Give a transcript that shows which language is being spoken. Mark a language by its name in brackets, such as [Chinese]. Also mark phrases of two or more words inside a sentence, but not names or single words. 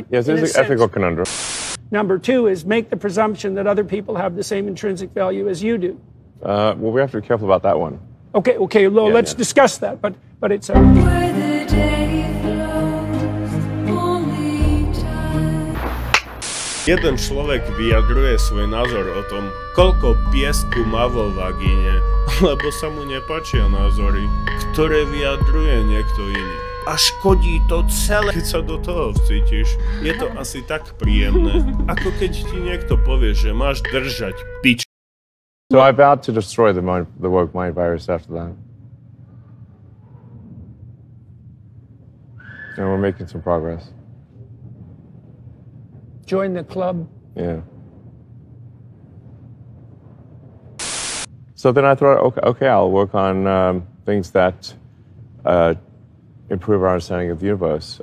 [English] Yes, it is an ethical conundrum. Number 2 is make the presumption that other people have the same intrinsic value as you do. Well, we have to be careful about that one. Okay, let's discuss that, but it's a... Where the day flows, only time. [Slovak] Jeden človek vyjadruje svoj názor o tom, koľko piesku má vo vagíne, lebo sa mu nepáčia názory, ktoré vyjadruje niekto iný. A škodí to celé. Keď sa do toho vcítiš, je to asi tak príjemné, ako keď ti niekto povie, že máš držať pič. [English] So I vowed to destroy the woke mind virus after that. And we're making some progress. Join the club. Yeah. So then I thought, okay, I'll work on things that improve our understanding of the universe.